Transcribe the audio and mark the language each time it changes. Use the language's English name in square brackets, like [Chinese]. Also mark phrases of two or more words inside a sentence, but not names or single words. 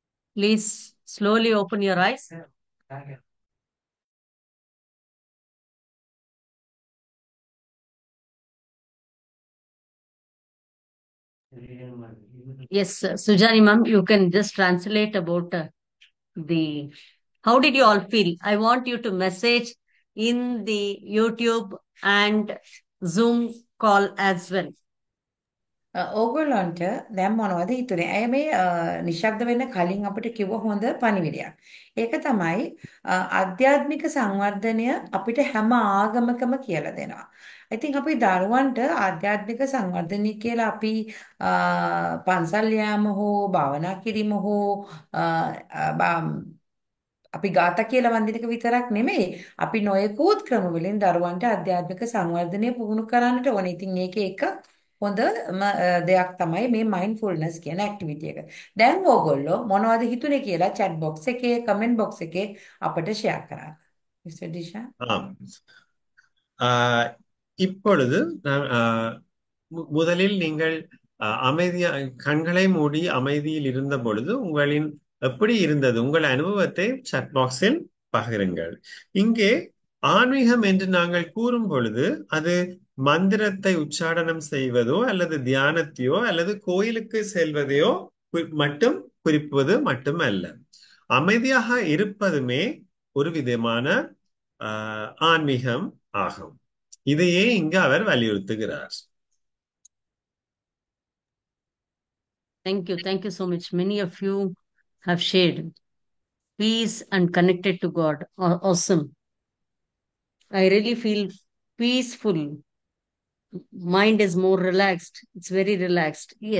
[English] Please slowly open your eyes. Yes, Sujani ma'am, you can just translate about the how did you all feel? I want you to message in the YouTube and Zoom call as well. [Sinhala] ඕගොල්ලන්ට දැන් මොනවද හිතුනේ? ඇය මේ නිශ්ශබ්ද වෙන්න කලින් අපිට කිව්ව හොඳ පණිවිඩයක්. ඒක තමයි ආධ්‍යාත්මික සංවර්ධනය අපිට හැම ආගමකම කියලා දෙනවා. ඉතින් අපි දරුවන්ට ආධ්‍යාත්මික සංවර්ධනය කියලා අපි පන්සල් යාම හෝ භාවනා කිරීම හෝ අපි ගාථා කියලා වන්දින එක විතරක් නෙමෙයි අපි නොයෙකුත් ක්‍රම වලින් දරුවන්ට ආධ්‍යාත්මික සංවර්ධනය පුහුණු කරන්නට ඕනේ. ඉතින් මේකේ එක හොඳ දෙයක් තමයි මේ මයින්ඩ්ෆුල්නස් කියන ඇක්ටිවිටි එක. දැන් ඕගොල්ලෝ මොනවද හිතුනේ කියලා [English] chat box [Sinhala] එකේ [English] comment box [Sinhala] එකේ අපිට share කරන්න. [English] Mr. Disha. [Tamil] ஆம். இப்பொழுது முதலில் நீங்கள் அமைதியா கண்களை மூடி அமைதியில் இருந்த பொழுது உங்களின் எப்படி இருந்தது உங்கள் அனுபவத்தை [English] chat box [Tamil] பகிருங்கள். இங்கே ஆன்மீகம் என்று நாங்கள் கூறும் பொழுது அது மந்திரத்தை உச்சாடனம் செய்வதோ அல்லது தியானத்தையோ அல்லது கோயிலுக்கு செல்வதையோ மட்டும் குறிப்பது மட்டுமல்ல. அமைதியாக இருப்பதுமே ஒரு விதமான ஆன்மீகம் ஆகும். இதையே இங்கு அவர் வலியுறுத்துகிறார். [English] Thank you. Thank you so much. Many of you have shared peace and connected to God. Awesome. I really feel peaceful. Mind is more relaxed. It's very relaxed. Yes.